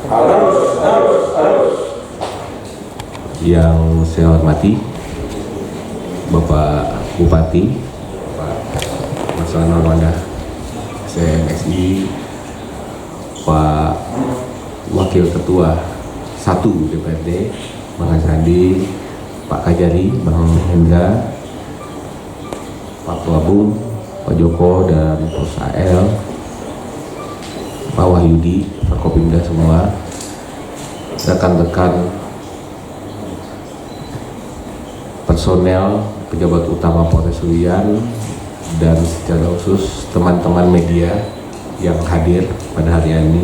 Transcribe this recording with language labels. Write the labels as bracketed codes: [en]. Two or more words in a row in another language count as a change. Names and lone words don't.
[id] Yang saya hormati Bapak Bupati, Pak Marcelano Norwanda, CMSI, Pak Wakil Ketua 1 DPRD, Bang Hasandi, Pak Kajari, Bang Hendra, Pak Wabung, Pak Joko, dan Pos AL, Pak Wahyudi, Pak Kopimda semua, rekan-rekan personel, pejabat utama Polres Sulian, dan secara khusus teman-teman media yang hadir pada hari ini.